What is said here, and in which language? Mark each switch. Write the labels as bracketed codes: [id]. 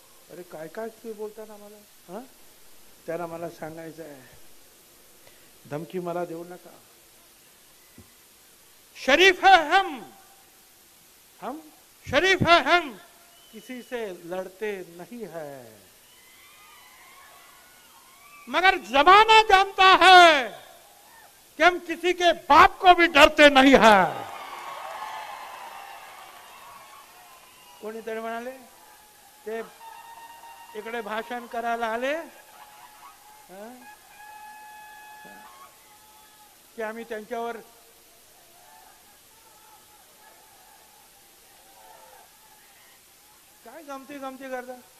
[mr] अरे काय काय ते बोलताना मला त्यांना मला सांगायचं आहे, धमकी मला देऊ नका. [hi] शरीफ है हम शरीफ है हम, किसी से लड़ते नहीं है, मगर जमाना जानता है कि हम किसी के बाप को भी डरते नहीं है. [mr] कोणीतरी म्हणाले ते इकडे भाषण करायला आले की आम्ही त्यांच्यावर काय गमती करतात.